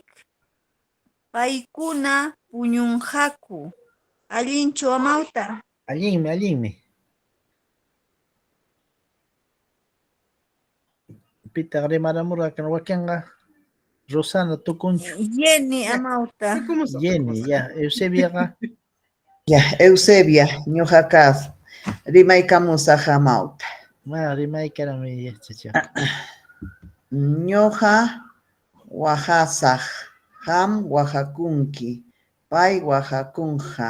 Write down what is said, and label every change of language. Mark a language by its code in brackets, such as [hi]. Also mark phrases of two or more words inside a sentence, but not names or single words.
[qu] Paykuna puñunqaku. Allinchu Amauta. Allinmi. Pita rimaramurqa kan wakinqa Rosana tukunchu. Jenny Amauta. [es] ¿Cómo son? Jenny, [qu] ya, Eusebiaqa. Ya, Eusebia, ñuqaqa rimaykamusaq Amauta. Ma, rimaykarami yachacha. Ñuqa waqasaq. Qam waqakunki. Pay waqakunqa.